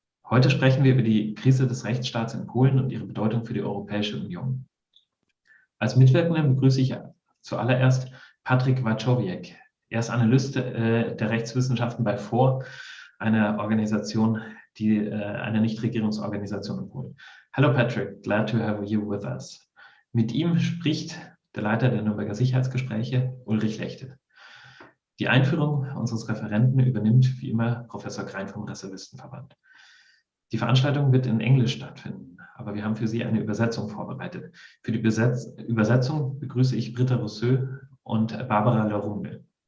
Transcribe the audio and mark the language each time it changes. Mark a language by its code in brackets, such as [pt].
[de] Heute sprechen wir über die Krise des Rechtsstaats in Polen und ihre Bedeutung für die Europäische Union. Als Mitwirkenden begrüße ich zuallererst Patryk Wojciech. Er ist Analyst der Rechtswissenschaften bei FOR, einer Organisation, eine Nichtregierungsorganisation in Polen. [en] Hallo Patrick, glad to have you with us. [de] Mit ihm spricht der Leiter der Nürnberger Sicherheitsgespräche, Ulrich Lechte. Die Einführung unseres Referenten übernimmt wie immer Professor Grein vom Reservistenverband. Die Veranstaltung wird in Englisch stattfinden, aber wir haben für Sie eine Übersetzung vorbereitet. Für die Übersetzung begrüße ich Britta Rousseau und Barbara Lerumbe.